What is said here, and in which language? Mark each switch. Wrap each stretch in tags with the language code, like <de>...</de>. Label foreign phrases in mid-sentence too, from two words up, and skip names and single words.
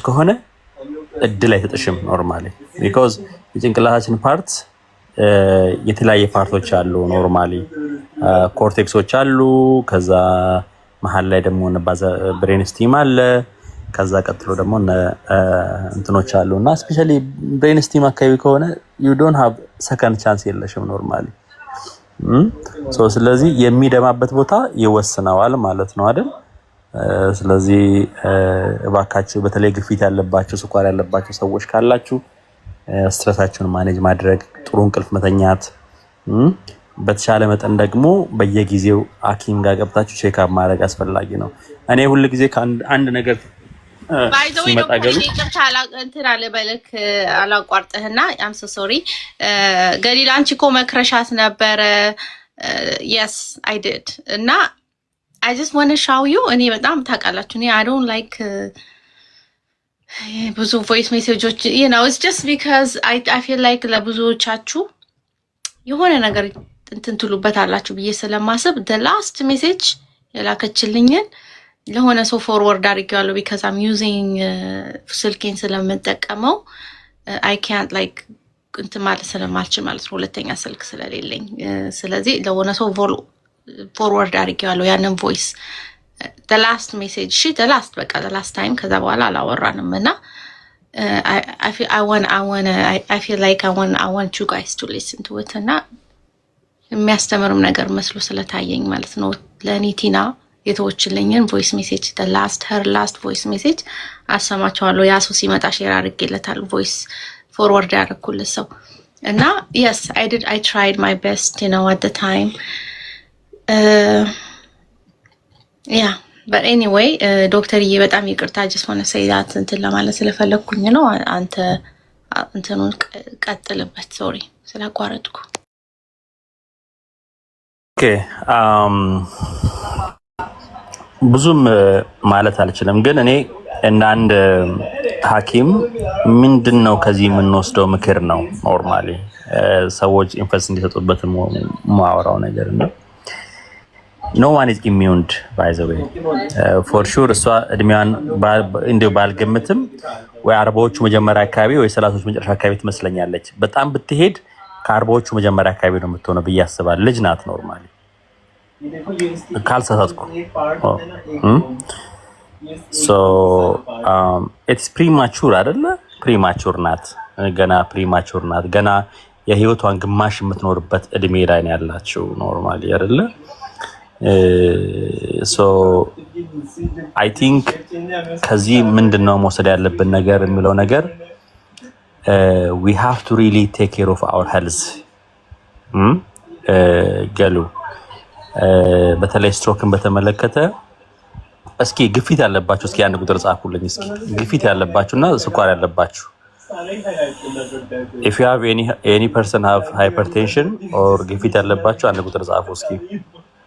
<am>ከሆነ እድል አይሰጥሽም ኖርማሊ። ቢኮዝ የጭንቅላታችን ፓርት የተለያየ ፓርቶች አሉ። ኖርማሊ ኮርቴክሶች አሉ። ከዛ መሀል ላይ ደግሞ</am> <en>brain stem</en> <am>አለ። ከዛ ቀጥሎ ደግሞ እንትኖች አሉ እና</am> <en>specially brain stem</en> <am>አካባቢ ከሆነ</am> <en>you don't have second chance</en> <am>የለሽም ኖርማሊ። ስለዚህ የሚደማበት ቦታ ይወስነዋል ማለት ነው አይደል? ስለዚህ እባካችሁ በተለይ ግፊት ያለባችሁ፣ ስኳር ያለባችሁ ሰዎች ካላችሁ ስትረሳችሁን ማኔጅ ማድረግ፣ ጥሩ እንቅልፍ መተኛት፣ በተሻለ መጠን ደግሞ በየጊዜው ሐኪም ጋር ገብታችሁ ቼክአፕ ማድረግ አስፈላጊ ነው። እኔ ሁሉ ጊዜ ከአንድ ነገር ሲመጣ ገሉ እንትን አለ በልክ አላቋርጥህና</am> <en>um so sorry</en> <am>ገሊላ አንቺ እኮ መክረሻት ነበረ።</am> <en>yes I did</en> <am>እና</am> <en>I just want to show you</en> <am>እኔ በጣም ታውቃላችሁ እኔ</am> <en>I don't like ብዙ voice messages you know it's just because I feel like</en> <am>ለብዙዎቻችሁ የሆነ ነገር እንትን ትሉበታላችሁ ብዬ ስለማስብ</am> <en>the last message</en> <am>የላከችልኝን ለሆነ ሰው ፎርወርድ አድርጌዋለሁ</am> <en>because I'm using</en> <am>ስልኬን ስለምጠቀመው</am> <en>I can't like</en> <am>እንትን ማለት ስለማልችል ማለት ነው ሁለተኛ ስልክ ስለሌለኝ ስለዚህ ለሆነ ሰው ፎርወርድ አድርጌዋለሁ ያንን ቮይስ</am> <en>the last message the last time</en> <am>ከዛ በኋላ አላወራንም እና</am> <en>I feel like I want you guys to listen to it</en> <am>እና የሚያስተምርም ነገር መስሎ ስለታየኝ ማለት ነው ለኔ ቲና የተወችልኝን</am> <en>voice message her last voice message</en> <am>አሰማቸዋለሁ። ያ ሰው ሲመጣ ሼር አድርጌለታል</am> <en>voice forward</en> <am>ያደረኩለት ሰው እና</am> <en>yes I tried my best you know at the time yeah but anyway</en> <am>ዶክተርዬ በጣም ይቅርታ</am> <en>just want to say that</en> <am>እንትን ለማለት ስለፈለኩኝ ነው። አንተ እንትኑን ቀጥልበት ሶሪ ስላቋረጥኩ። ኦኬ ብዙም ማለት አልችልም ግን እኔ እና አንድ ሐኪም ምንድነው ከዚህ የምንወስደው ምክር ነው ኖርማሊ ሰዎች ኢንፈስ እንዲሰጡበት ማወራው ነገር ነው።</am> <en>no one is immune by the way for sure</en> <am>እሷ እድሜዋን እንደው ባልገምትም ወይ 40ዎቹ መጀመሪያ አካባቢ ወይ 30ዎቹ መጨረሻ አካባቢ ትመስለኛለች። በጣም ብትሄድ ከ40ዎቹ መጀመሪያ አካባቢ ነው የምትሆነው ብዬ አስባለሁ። ልጅ ናት ኖርማሊ ካልሳሳትኩ</am> <en>so it's premature</en> <am>አይደለ? premature ናት ገና የህይወቷን ግማሽ የምትኖርበት እድሜ ላይ ነው ያላችሁ ኖርማሊ አይደለ?</am> <en>so I think</en> <am>ከዚህ ምንድነው መውሰድ ያለብን ነገር የሚለው ነገር</am> <en>we have to really take care of our health</en> <am>ገሉ በተለይ ስትሮክን በተመለከተ እስኪ ግፊት ያለባችሁ እስኪ አንድ ቁጥር ጻፉልኝ። እስኪ ግፊት ያለባችሁና ስኳር ያለባችሁ</am> <en>if you have any person have hypertension or</en> <am>ግፊት ያለባችሁ አንድ ቁጥር ጻፉ እስኪ</am>